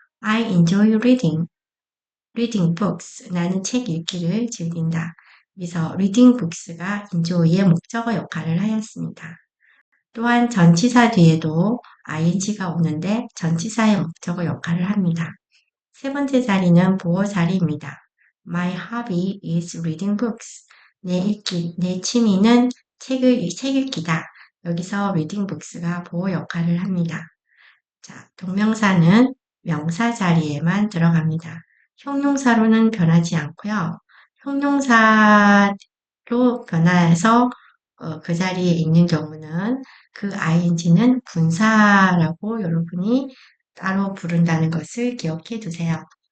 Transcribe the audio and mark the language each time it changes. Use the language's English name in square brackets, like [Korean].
[English] I enjoy reading books. [Korean] 나는 책 읽기를 즐긴다. 여기서 reading books 가 enjoy의 목적어 역할을 하였습니다. 또한 전치사 뒤에도 ing가 오는데 전치사의 목적어 역할을 합니다. 세 번째 자리는 보호 자리입니다. [English] My hobby is reading books. [Korean] 내 취미는 책 읽기다. 여기서 reading books 가 보호 역할을 합니다. 자, 동명사는 명사 자리에만 들어갑니다. 형용사로는 변하지 않고요. 형용사로 변화해서 그 자리에 있는 경우는 그 ing는 분사라고 여러분이 따로 부른다는 것을 기억해 두세요.